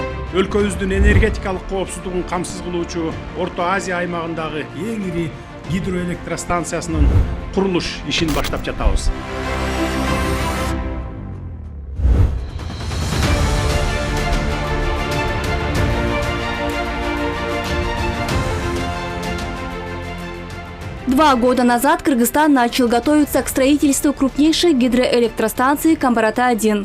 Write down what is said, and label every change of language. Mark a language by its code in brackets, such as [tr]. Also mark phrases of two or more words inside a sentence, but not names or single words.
[ky] өлкөбүздүн энергетикалык коопсуздугун камсыз кылуучу Орто Азия аймагындагы эң ири гидроэлектростанциясынын курулуш ишин баштап жатабыз. [ru] Два года назад Кыргызстан начал готовиться к строительству крупнейшей гидроэлектростанции Камбарата-1.